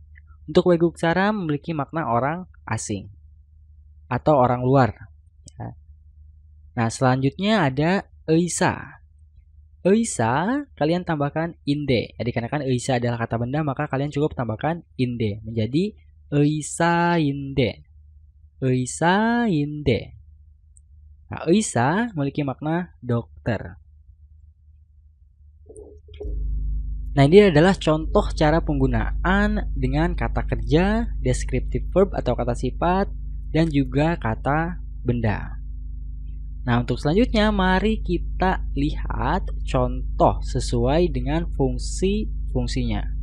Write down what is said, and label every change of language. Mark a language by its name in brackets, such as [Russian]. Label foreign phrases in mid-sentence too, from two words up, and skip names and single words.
[Indonesian] Untuk [Korean] 외국 사람 [Indonesian] memiliki makna orang asing atau orang luar. Ya. Nah, selanjutnya ada eisa. Eisa kalian tambahkan inde. Jadi dikarenakan eisa adalah kata benda, maka kalian cukup tambahkan inde menjadi [Korean] 의사인데. 의사인데. [Indonesian] Nah, eisa memiliki makna dokter. Nah, ini adalah contoh cara penggunaan dengan kata kerja, [English] descriptive verb [Indonesian] atau kata sifat, dan juga kata benda. Nah, untuk selanjutnya mari kita lihat contoh sesuai dengan fungsi-fungsinya.